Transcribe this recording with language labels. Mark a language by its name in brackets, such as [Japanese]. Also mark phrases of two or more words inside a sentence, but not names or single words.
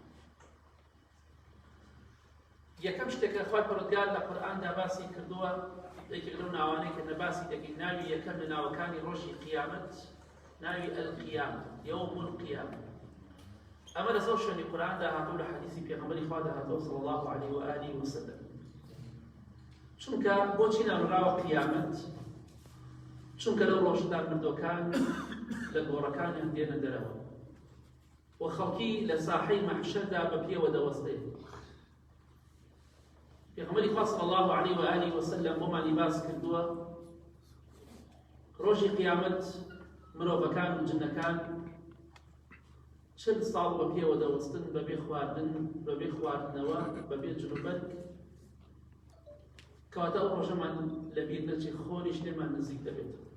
[Central Kurdish] یەکەم شتێکە خوای پەروەردگار لە قورئاندا باسی کردووە، یەکێک لەو ناوانەی کە باسی دەکەین، ناوی یەکەم لە ناوەکانی ڕۆژی قیامەت ناوی القیامە، [Arabic] یوم القیامە. [Central Kurdish] ئەمە لەسەر شوێنی قورئاندا هاتوو، لە حەدیثی پێغەمبەری خوا داهاتوە [Arabic] صلی الله عليه وآله وسلم. [Central Kurdish] چونکە بۆچی ناونراوە قیامەت؟ چونکە لەو ڕۆژەدا مردوەکان لە گۆڕەکانیان دێنە دەرەوە و خەڵکی لە ساحەی مەحشەردا بە پێوە دەوەستێت. پێغەمبەری خوا [Arabic] صلی الله عليه وآله وسلم [Central Kurdish] بۆمانی باس کردووە ڕۆژی قیامەت مرۆڤەکان و جنەکان 40 ساڵ بە پێوە دەوەستن بەبێ خواردن، بەبێ خواردنەوە، بەبێ جنوبەت، کەواتە ئەو ڕۆژەمان لەبیر نەچێ، خۆریش لێمان نزیک دەبێت.